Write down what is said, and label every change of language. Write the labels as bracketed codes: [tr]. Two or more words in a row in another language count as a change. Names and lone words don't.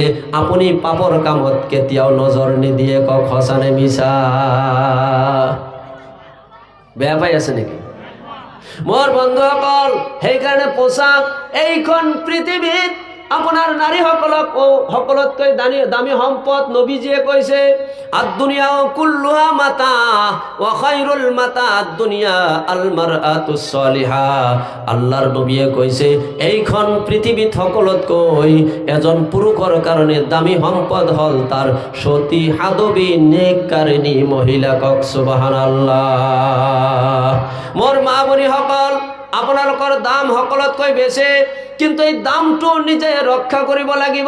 [as] আপুনি পাপৰ কামত কেতিয়াও নজৰ নিদিয়ে, কওক সঁচা নে মিছা? বেয়া পাই আছে নেকি? মোৰ বন্ধুসকল, সেইকাৰণে পোচাক এইখন পৃথিৱীত আপোনাৰ নাৰীসকলক সকলোতকৈ দামী সম্পদ। নবীজিয়ে কৈছে, [ar] الدنيا كلها متاع وخير متاع الدنيا المرأة الصالحة. [as] আল্লাহৰ নবীয়ে কৈছে, এইখন পৃথিৱীত সকলোতকৈ এজন পুৰুষৰ কাৰণে দামী সম্পদ হ'ল তাৰ সতী সাধৱী নেককাৰিণী মহিলা, কক সুবহানাল্লাহ। মোৰ মা ভনীসকল, আপোনালোকৰ দাম সকলোতকৈ বেছি, কিন্তু এই দামটো নিজে ৰক্ষা কৰিব লাগিব।